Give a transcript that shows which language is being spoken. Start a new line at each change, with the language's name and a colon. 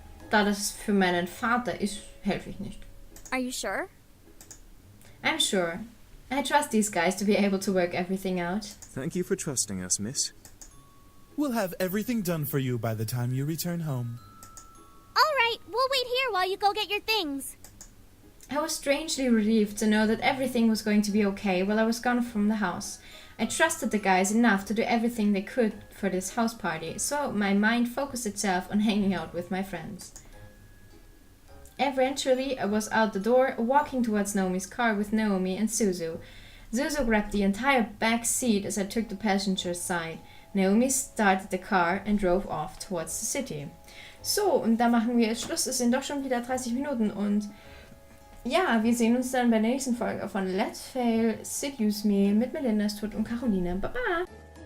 German: Da das für meinen Vater ist, helfe ich nicht.
English: Are you sure? I'm sure. I trust these guys to be able to work everything out. Thank you for trusting us, miss. We'll have everything done for you by the time you return home. All right, we'll wait here while you go get your things. I was strangely relieved to know that everything was going to be okay while I was gone from the house. I trusted the guys enough to do everything they could for this house party, so my mind focused itself on hanging out with my friends. Eventually, I was out the door, walking towards Naomi's car with Naomi and Suzu. Suzu grabbed the entire back seat as I took the passenger's side. Naomi started the car and drove off towards the city.
German: So, und da machen wir jetzt Schluss. Es sind doch schon wieder 30 Minuten und ja, wir sehen uns dann bei der nächsten Folge von Let's Fail Seduce Me mit Melinda, Tod und Caroline. Baba!